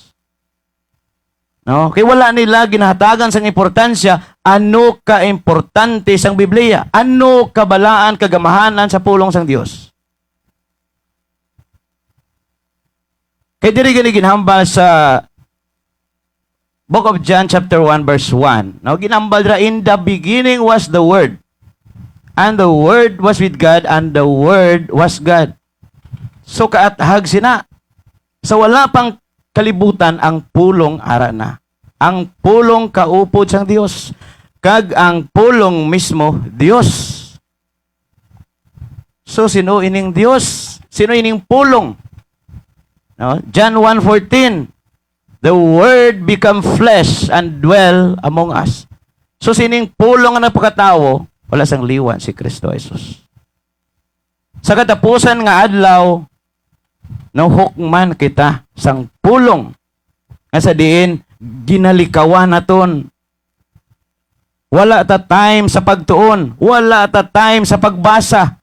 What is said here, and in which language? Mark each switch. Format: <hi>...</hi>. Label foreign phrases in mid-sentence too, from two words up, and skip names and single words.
<hil>Kay wala nila ginahatagan sang importansya ano ka importante sang Biblia, ano kabalaan kagamahanan sa pulong sang Dios. Kay diri gani ginhambal sa</hil> <en>Book of John chapter 1 verse 1.</en> <hil>Ginhambal dira,</hil> <en>in the beginning was the Word, and the Word was with God, and the Word was God.</en> <hil>So kaathag sina. Sa wala pang kalibutan ang pulong ara na. Ang pulong kaupod sang Dios. Kag ang pulong mismo Dios. So sino ining Dios? Sino ining pulong? John 1:14.</hil> <en>The Word become flesh and dwell among us.</en> <hil>So sining pulong nga nagpakatawo, wala sang liwan si Kristo Jesus. Sa katapusan nga adlaw, hukman kita sang pulong nga sa diin ginalikawan naton. Wala ta time sa pagtuon, wala ta time sa pagbasa.</hil>